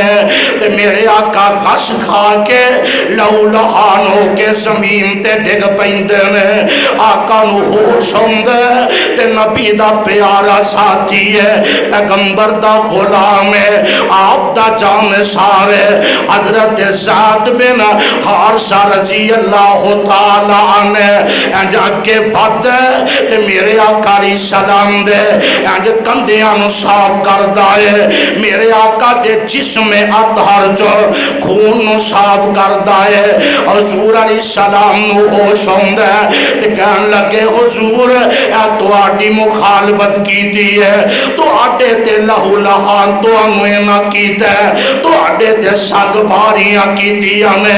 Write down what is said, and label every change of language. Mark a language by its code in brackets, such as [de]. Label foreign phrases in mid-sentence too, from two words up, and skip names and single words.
[pa] تے میرے آقا کھس کھا کے لہو لہان ہو کے زمین تے ڈگ پیندے نے. آقا نوں ہوش ہندا تے نبی دا پیارا ساتھی ہے، پیغمبر دا غلام ہے، آپ دا جاں نثار ہے. حضرت زید بن حارثہ [ar] رضي الله تعالى عنه [pa] انج اگے ودھ تے میرے آقا دی سلام دے انج کندھیاں نوں صاف کردا ہے. میرے آقا دے جسمِ اطہر چوں خون نوں صاف کردا ہے. حضور [ar] عليه السلام [pa] نوں ہوش ہندا تے کہن لگے حضور ایہہ تہاڈی مخالفت کیتی ہے، تہاڈے تے لہو لہان تہانوں اینا کیتا ہے، تہاڈے تے سنگ باریاں کیتیاں نے.